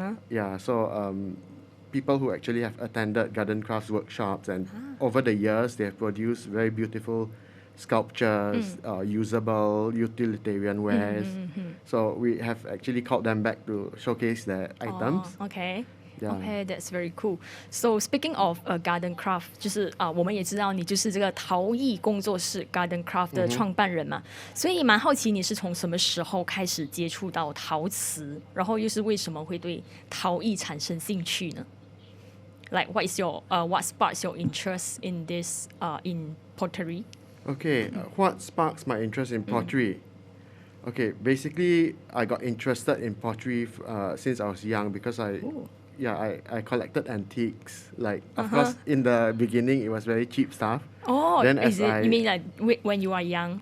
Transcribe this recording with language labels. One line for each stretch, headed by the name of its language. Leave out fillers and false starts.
English: Yeah, so people who actually have attended Gardencraft workshops, and over the years they have produced very beautiful sculptures, usable utilitarian wares. So we have actually called them back to showcase their items. Okay. Yeah. Okay, that's very cool. So speaking of Gardencraft，
Chinese: 就是我们也知道你就是这个陶艺工作室 Gardencraft 的创办人嘛，所以蛮好奇你是从什么时候开始接触到陶瓷，然后又是为什么会对陶艺产生兴趣呢？
English: Like what sparks your interest in this in pottery? Okay, what sparks my interest in pottery? Okay, basically I got interested in pottery since I was young because I collected antiques. Like of course in the beginning it was very cheap stuff. Oh, then you mean like when you are young?